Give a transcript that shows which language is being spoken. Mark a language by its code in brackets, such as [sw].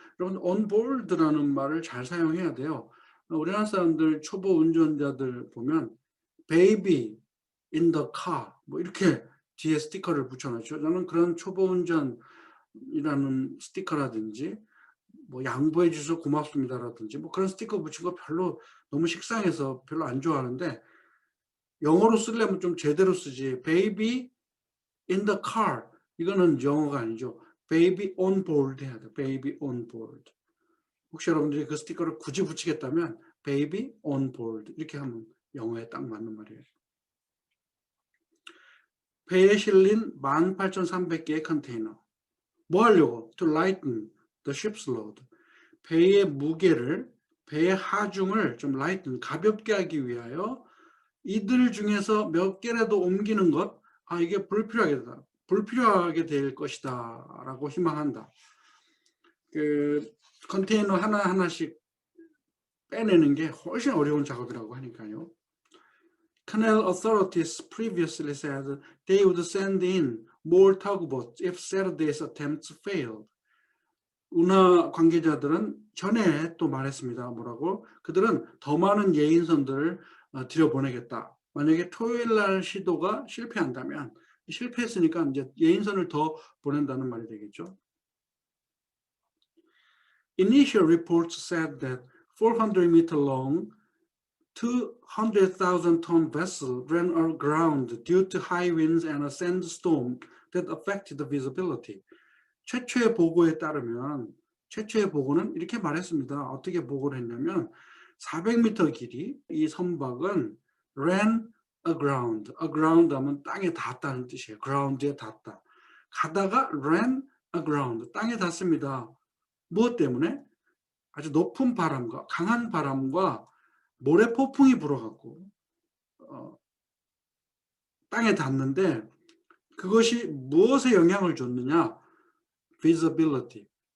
[ko] 여러분 on board라는 말을 잘 사용해야 돼요. 우리나라 사람들 초보 운전자들 보면 [en] baby in the car [ko] 뭐 이렇게 뒤에 스티커를 붙여놨죠. 저는 그런 초보 운전이라는 스티커라든지 뭐 양보해 주셔서 고맙습니다라든지 뭐 그런 스티커 붙인 거 별로 너무 식상해서 별로 안 좋아하는데 영어로 쓰려면 좀 제대로 쓰지. [en] baby in the car [ko] 이거는 영어가 아니죠. [en] baby on board [ko] 해야 돼. [en] baby on board. [ko] 혹시 여러분들이 그 스티커를 굳이 붙이겠다면 [en] baby on board [ko] 이렇게 하면 영어에 딱 맞는 말이에요. 배에 실린 18,300개의 컨테이너. 뭐 하려고? [en] To lighten the ship's load. [ko] 배의 무게를, 배의 하중을 좀 lighten, 가볍게 하기 위하여 이들 중에서 몇 개라도 옮기는 것, 이게 불필요하게 될 것이다 라고 희망한다. 그 컨테이너 하나하나씩 빼내는 게 훨씬 어려운 작업이라고 하니까요. [en] Canal authorities previously said they would send in more tugboats if Saturday's attempts failed. [ko] 운하 관계자들은 전에 또 말했습니다. 뭐라고? 그들은 더 많은 예인선들을 들여보내겠다. 만약에 토요일 날 시도가 실패한다면 실패했으니까 이제 예인선을 더 보낸다는 말이 되겠죠. [en] Initial reports said that 400 meter long 200,000 ton vessel ran aground due to high winds and a sandstorm that affected the visibility. [ko] 최초의 보고에 따르면 최초의 보고는 이렇게 말했습니다. 어떻게 보고를 했냐면 400m 길이 이 선박은 [en] ran aground. [ko] aground 하면 땅에 닿았다는 뜻이에요. ground에 닿다. 가다가 [en] ran aground. [ko] 땅에 닿습니다. 무엇 때문에? 아주 높은 바람과 강한 바람과 모래 폭풍이 불어갖고 땅에 닿는데 그것이 무엇에 영향을 줬느냐? [en] visibility.